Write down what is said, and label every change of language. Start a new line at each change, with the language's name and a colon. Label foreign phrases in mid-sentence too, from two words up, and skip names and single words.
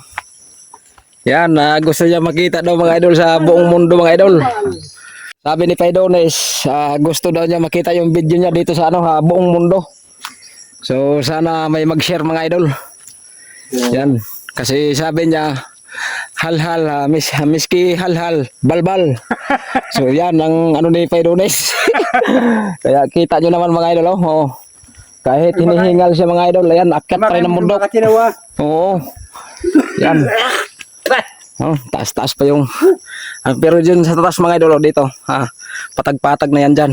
Filipino: Yan, gusto niya makita daw mga idol sa buong mundo mga idol. Sabi ni Paidones, gusto daw niya makita yung video niya dito sa ano buong mundo. So sana may mag-share mga idol. Yan, kasi sabi niya hal-hal, miski hal-hal, balbal. So yan ang ano ni Paidones. Kaya kita nyo naman mga idol oh. Kahit hinihingal siya mga idol, ayan, akyat pa rin ang mundo. Oo. Yan. Oh, taas-taas pa yung pero dyan sa taas mga idol dito, patag-patag na yan dyan.